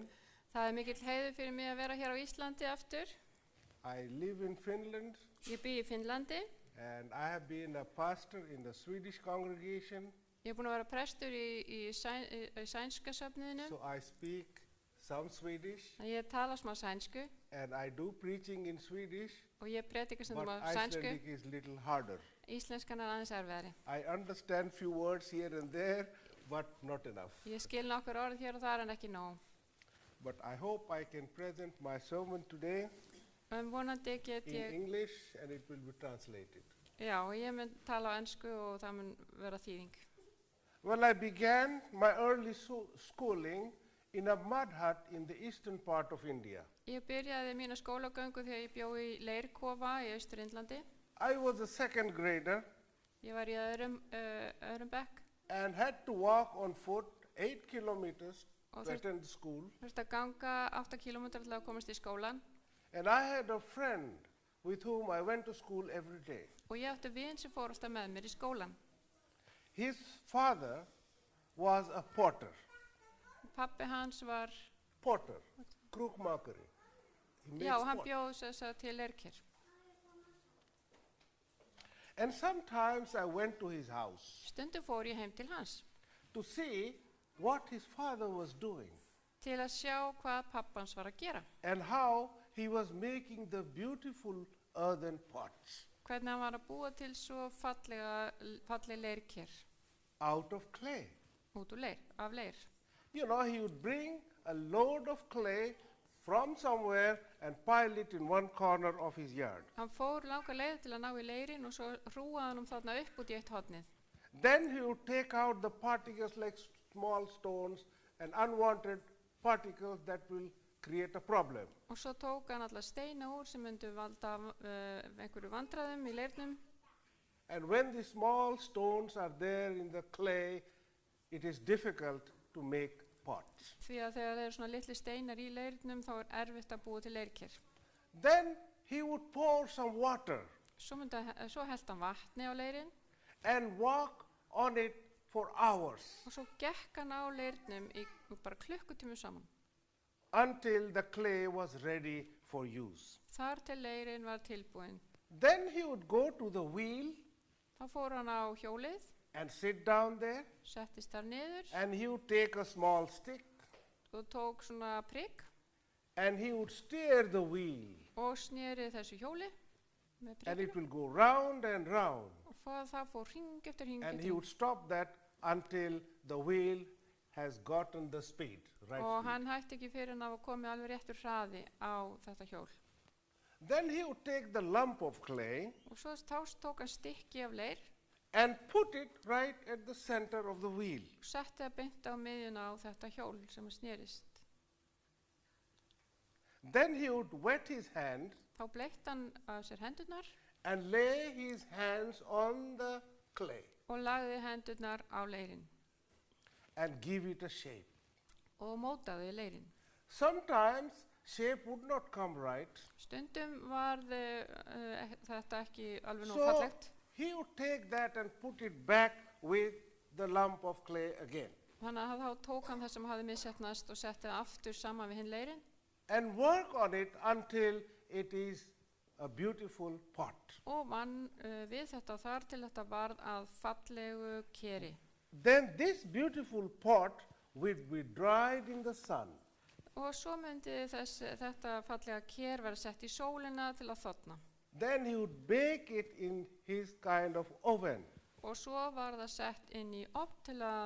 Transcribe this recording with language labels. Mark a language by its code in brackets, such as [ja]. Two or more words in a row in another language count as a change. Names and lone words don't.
[is] Það mikill heiður fyrir mig að vera hér á Íslandi aftur. [en] I live in Finland [is] Ég bý í Finnlandi. [en] and I have been a pastor in the Swedish congregation, [is] Ég búin að vera prestur í sænska söfniðinu. [en] so I speak some Swedish [is] Ég tala smá sænsku [en] and I do preaching in Swedish, [is] og ég predika stundum but á sænsku. [en] Icelandic is little harder. [is] Íslenskan er aðeins erfiðari. [en] I understand few words here and there, but not enough. [is] Ég skil nokkur orð hér og þar en ekki nóg. [en] But I hope I can present my sermon today [is] Vonandi get in ég, [en] English and it will be translated. [is] já, ég mun tala á ensku og það mun vera þýðing. [en] Well, I began my early schooling in a mud hut in the eastern part of India. [is] Ég byrjaði mína skólagöngu þegar ég bjó í Leirkofa í Austur-Indlandi. [en] I was a second grader [is] Ég var í öðrum bekk [en] and had to walk on foot 8 kilometers og to attend school. [is] þurfti að ganga 8 kilometra til að komast í skólan. [en] And I had a friend with whom I went to school every day. [is] Og ég átti vin sem fór alltaf með mér í skólan. [en] His father was a potter, [is] Pappi hans var, krukmakari. [en] He makes [is] já, hann pot. bjóð þess til leirker. [en] And sometimes I went to his house [is] Stundum fór ég heim til hans [en] to see what his father was doing [is] til að sjá hvað pappans var að gera. [en] and how he was making the beautiful earthen pots [is] Hvernig hann var að búa til svo falleg leirker [en] out of clay. [is] út úr af leir. [en] You know, he would bring a load of clay from somewhere and pile it in one corner of his yard. [is] Hann fór langa leið til að ná í leirin og svo hrúaði hann þarna upp út í eitt hornið. [en] Then he would take out the particles like small stones and unwanted particles that will create a problem. [is] Og svo tók hann alla steina úr sem myndu valda einhverju vandræðum í leirnum. [en] And when the small stones are there in the clay, it is difficult to make pots. [is] Því að þegar þeir eru svona litli steinar í leirnum þá er erfitt að búa til leirker. [en] Then he would pour some water [is] Svo hellti hann vatni á leirin [en] and walk on it for hours [is] og svo gekk hann á leirnum í bara klukkutímu saman. [en] until the clay was ready for use. [is] Þar til leirin var tilbúin. [en] Then he would go to the wheel [is] Þá fór hann á hjólið, [en] and sit down there, [is] settist þar niður [en] and he would take a small stick [is] og tók svona prikk [en] and he would steer the wheel [is] og sneri þessu hjóli með [en] and it prikkinu will go round and round, [is] og það fór hring eftir hring and eftir [en] he would hring. stop that until the wheel has gotten the speed, right Og speed. [is] hann hætti ekki fyrir hann að komið alveg réttur hraði á þetta hjól. [en] Then he would take the lump of clay [is] Og svo tók hann stykki af leir [en] and put it right at the center of the wheel. [is] og setti það beint á miðjuna á þetta hjól sem snerist. [en] Then he would wet his hand [is] Þá bleitt hann af sér hendurnar [en] and lay his hands on the clay [is] og lagði hendurnar á leirin [en] and give it a shape. [is] og mótaði leirin. [en] Sometimes shape would not come right, [is] Stundum var þetta ekki alveg nóg so fallegt. [en] he would take that and put it back with the lump of clay again [is] Þannig að þá tók hann það sem hafði missetnast og setti það aftur saman við hinn leirin [en] and work on it until it is a beautiful pot. [is] og vann við þetta þar til þetta varð að fallegu keri. [en] Then this beautiful pot would be dried in the sun. [is] Og svo myndi þetta fallega ker vera sett í sólina til að þorna. [en] Then he would bake it in his kind of oven [is] Og svo var það sett inn í ofn til að